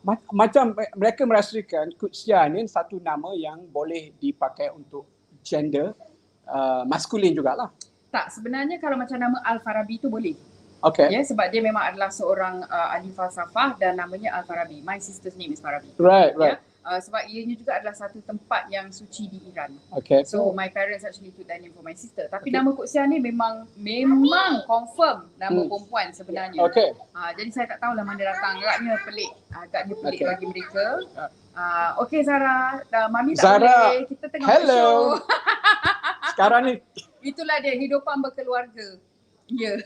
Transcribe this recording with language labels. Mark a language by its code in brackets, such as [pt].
[ms] Macam mereka merasakan Francissca ni satu nama yang boleh dipakai untuk gender maskulin jugalah. Tak, sebenarnya kalau macam nama Al-Farabi tu boleh. [en] Okay. [ms] Ya, sebab dia memang adalah seorang ahli falsafah dan namanya Al-Farabi. [en] My sister's name is Farabi. Right. [ms] Ya? Sebab ianya juga adalah satu tempat yang suci di Iran. [en] Okay. So my parents actually took that name for my sister. [ms] Tapi nama Francissca ni memang confirm nama perempuan sebenarnya. [en] Okay. [ms] Jadi saya tak tahulah mana datang. Agaknya pelik bagi mereka. Okay Zara, Mami tak Zara, boleh. Kita tengah [en] hello. show. [ms] Sekarang ni Itulah dia, hidupan berkeluarga. Ya.